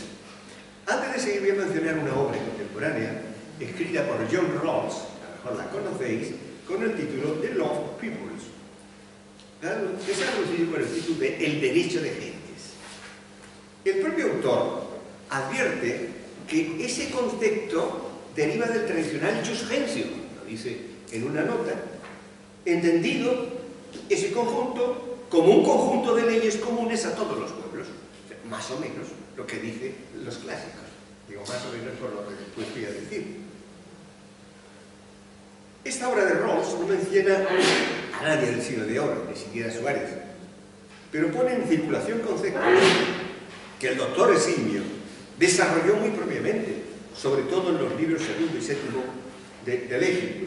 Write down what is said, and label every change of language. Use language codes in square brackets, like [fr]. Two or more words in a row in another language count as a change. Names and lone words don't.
[es] Antes de seguir, voy a mencionar una obra contemporánea escrita por John Rawls, a lo mejor la conocéis, con el título The Law of Peoples, que se ha traducido con el título de El derecho de gentes. El propio autor advierte que ese concepto deriva del tradicional [la] jus gentium, [es] lo dice en una nota, entendido ese conjunto como un conjunto de leyes comunes a todos los pueblos, más o menos lo que dicen los clásicos. Digo más o menos por lo que después voy a decir. Esta obra de Rawls no menciona a nadie del siglo de oro, ni siquiera a Suárez, pero pone en circulación conceptos que el doctor Esimio desarrolló muy propiamente, sobre todo en los libros segundo y séptimo de Légicus.